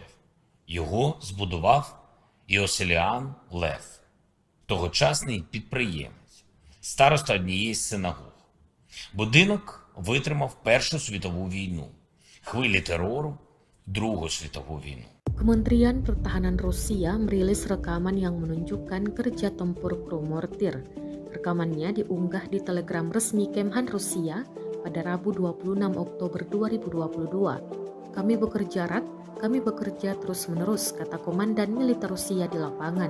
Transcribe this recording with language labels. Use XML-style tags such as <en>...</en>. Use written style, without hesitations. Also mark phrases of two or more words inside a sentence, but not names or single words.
<uk>Його збудував Іосиліан Лев, тогочасний підприємець, староста однієї з синагог. Будинок витримав Першу світову війну, хвилі терору, Другу світову війну.</uk> <id>Kementerian Pertahanan Rusia merilis rekaman yang menunjukkan kerja tempur kru mortir. Rekamannya diunggah di Telegram resmi Kemhan Rusia pada Rabu 26 Oktober 2022. Kami bekerja terus-menerus, kata Komandan Militer Rusia di lapangan.</id>